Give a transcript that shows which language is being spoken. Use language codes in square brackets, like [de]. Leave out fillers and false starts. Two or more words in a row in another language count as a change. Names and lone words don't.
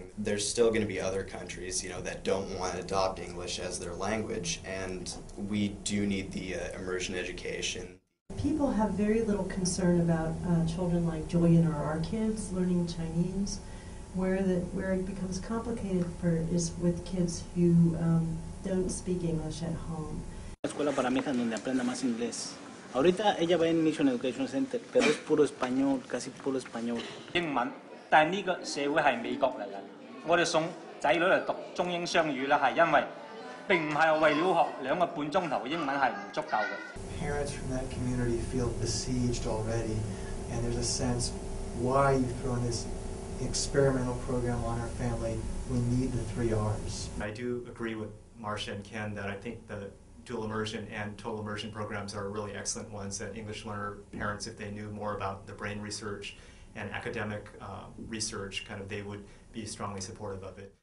[en] There's still going to be other countries, that don't want to adopt English as their language, and we do need the immersion education. People have very little concern about children like Julian or our kids learning Chinese. Where it becomes complicated is with kids who don't speak English at home. [es] La escuela para mi hija donde aprenda más inglés. Ahorita ella va en Mission Education Center, pero es puro español, casi puro español. [yue] 英文，但係呢個社會係美國嚟嘅。我哋送仔女嚟讀中英雙語咧，係因為並唔係為了學2個半鐘頭英文係唔足夠嘅。 [en] Parents from that community feel besieged already, and there's a sense, why are you throwing this experimental program on our family? We need the 3 R's. I do agree with Marcia and Ken that I think the dual immersion and total immersion programs are really excellent ones that English learner parents, if they knew more about the brain research and academic research, they would be strongly supportive of it.